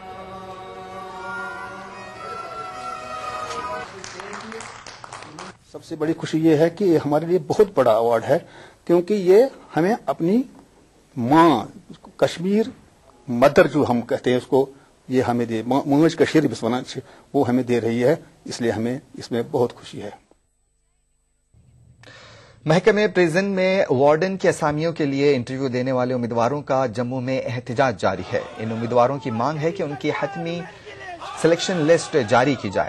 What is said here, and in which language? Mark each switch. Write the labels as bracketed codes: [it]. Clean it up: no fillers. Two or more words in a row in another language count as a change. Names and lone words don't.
[ur] سب سے بڑی خوشی یہ ہے کہ یہ ہمارے لیے بہت بڑا ایوارڈ ہے کیونکہ یہ ہمیں اپنی ماں کشمیر مدر جو ہم کہتے ہیں اس کو، یہ ہمیں دے [ks] موج کشیر بسوانا [ur] وہ ہمیں دے رہی ہے، اس لیے ہمیں اس میں بہت خوشی ہے. محکمہ پریزن میں وارڈن کی اسامیوں کے لیے انٹرویو دینے والے امیدواروں کا جموں میں احتجاج جاری ہے. ان امیدواروں کی مانگ ہے کہ ان کی حتمی سلیکشن لسٹ جاری کی جائے.